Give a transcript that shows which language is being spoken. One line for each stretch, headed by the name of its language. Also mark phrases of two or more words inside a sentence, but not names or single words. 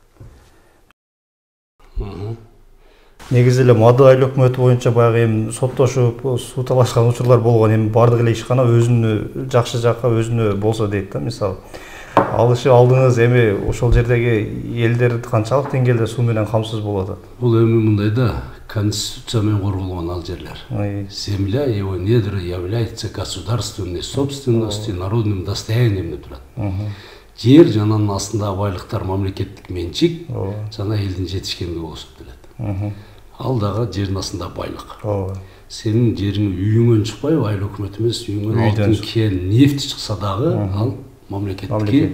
Kyrgyz: Негизи эле Мадайыл өкмөтү боюнча баягы эми соттошуп, суу талашкан учурлар болгон, эми бардык эле ишкана өзүнө жакшы жакка өзүнө болсо дейт да, мисалы. Алышып алдыңыз, эми ошол жердеги элдер канчалык деңгээлде суу менен камсыз болуп атат? Бул эми мындай да, конституция менен корголгон ал жерлер.
Russian: Земля его недра является государственной собственностью, народным достоянием
Kyrgyz: деп турат. Жер жананын астындагы байлыктар мамлекеттик менчик, жана элдин жетишкендиги болуп эсептелет. Ал дагы жердин астында байлык. Сенин жериң үйүңөн чыкпайбы, айыл өкмөт эмес, үйүңөн алтын, кен, нефть чыкса дагы ал мамлекеттики.